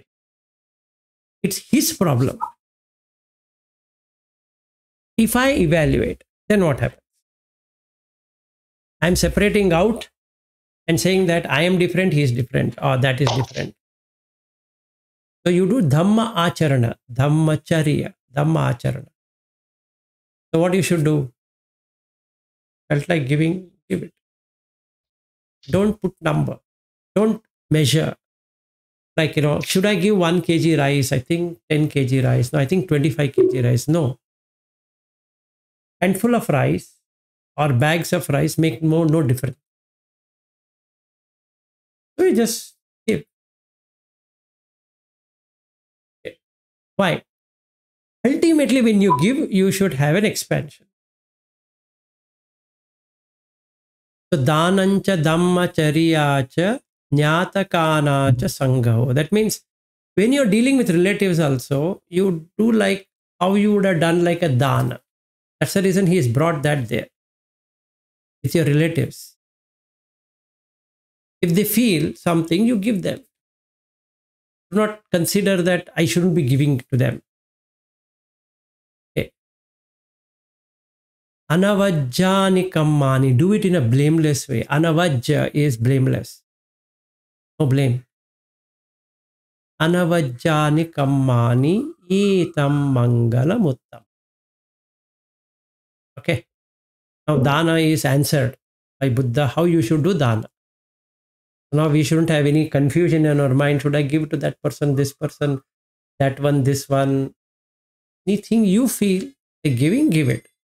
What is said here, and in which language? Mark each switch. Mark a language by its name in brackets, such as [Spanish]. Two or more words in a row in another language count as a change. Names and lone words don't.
[English] It's his problem. If I evaluate, then what happens? I'm separating out and saying that I am different, he is different, or that is different. So you do [Pali] dhamma acharana, dhammacharya, dhamma acharana. [English] So what you should do? Felt like giving, give it. Don't put number. Don't measure. Like, should I give 1 kg rice? I think 10 kg rice. No, I think 25 kg rice. No. Handful of rice or bags of rice make no difference. So you just give. Okay. Why? Ultimately, when you give, you should have an expansion. [Pali] So danancha dhammacharyacha Nyatakanacha sangaho. [English] That means when you're dealing with relatives also, you do like how you would have done like a dana. That's the reason he has brought that there. It's your relatives. If they feel something, you give them. Do not consider that I shouldn't be giving to them. Okay. [Pali] Anavajjani kammani. [English] Do it in a blameless way. Anavajja is blameless. No blame. [Pali] Anavajjani kammani etam mangalamuttam. [English] Okay. Now dana is answered by Buddha how you should do dana. Now we shouldn't have any confusion in our mind. Should I give to that person, this person, that one, this one? Anything you feel like giving, give it.